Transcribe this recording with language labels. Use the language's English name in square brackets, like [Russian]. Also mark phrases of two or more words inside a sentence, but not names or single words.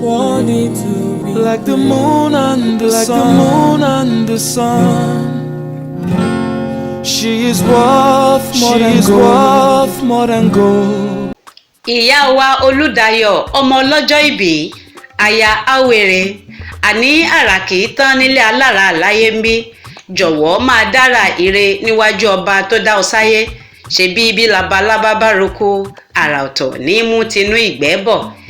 [English] Like the moon and the sun, like the moon and the sun. She is worth more She than is gold. worth more than gold. [Yoruba] Ìyá wa Olúdayọ̀, ọmọ ọlọ́jọ́ ìbí, aya Awere, àní àrà kì í tán nílé alára láyé ń bí. Jọ̀wọ́ máa dára ire níwájú ọba tó dá ọ sáyé. Ṣebí bí labalábá bá roko, àrà ọ̀tọ̀ ní mú tinú ìgbẹ́ bọ̀.